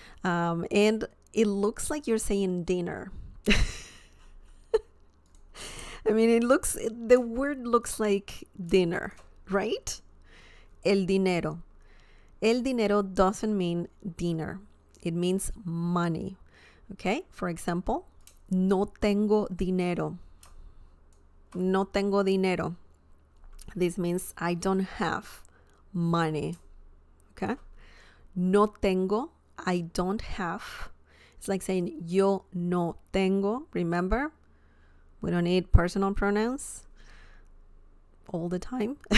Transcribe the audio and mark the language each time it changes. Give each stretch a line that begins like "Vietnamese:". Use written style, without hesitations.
English: And it looks like you're saying dinner. I mean, the word looks like dinner, right? El dinero. El dinero doesn't mean dinner. It means money. Okay, for example,
Spanish: no tengo dinero. No tengo dinero.
English: This means I don't have money. Okay? No tengo, I don't have. It's like saying
Spanish: yo no tengo.
English: Remember? We don't need personal pronouns all the time.